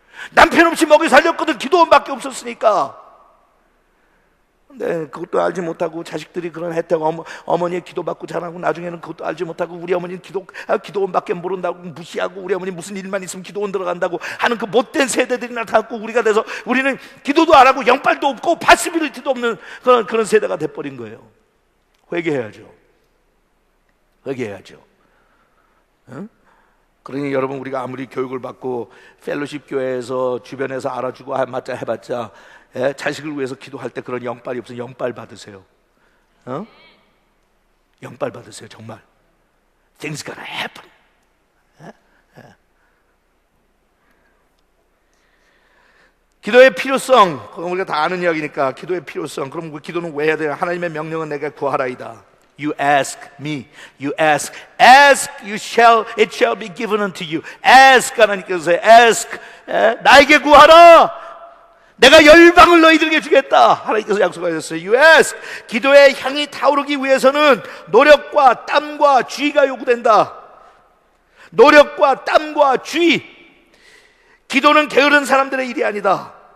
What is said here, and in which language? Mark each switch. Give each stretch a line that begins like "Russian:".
Korean: 남편 없이 먹이 살렸거든. 기도원밖에 없었으니까. 근데 그것도 알지 못하고 자식들이 그런 혜택, 어머니의 기도받고 자라고 나중에는 그것도 알지 못하고 우리 어머니는 기도원밖에 모른다고 무시하고 우리 어머니 무슨 일만 있으면 기도원 들어간다고 하는 그 못된 세대들이 나타났고, 우리가 돼서 우리는 기도도 안 하고 영빨도 없고 파시빌리티도 없는 그런 세대가 돼버린 거예요. 회개해야죠. 응? 그러니 여러분, 우리가 아무리 교육을 받고 펠로십 교회에서 주변에서 알아주고 맞자 해봤자 자식을 위해서 기도할 때 그런 영빨이 없으면 영빨 받으세요. 영빨 받으세요. 정말
English: Things gonna happen.
Korean: 기도의 필요성, 그건 우리가 다 아는 이야기니까. 기도의 필요성, 그럼 그 기도는 왜 해야 돼요? 하나님의 명령은 내가 구하라이다.
English: You ask me, you ask, it shall be given unto you.
Korean: Ask, 하나님께서 ask, 나에게 구하라. 내가 열방을 너희들에게 주겠다. 하나님께서 약속하셨어요.
English: You ask.
Korean: 기도의 향이 타오르기 위해서는 노력과 땀과 주의가 요구된다. 노력과 땀과 주의. 기도는 게으른 사람들의 일이 아니다.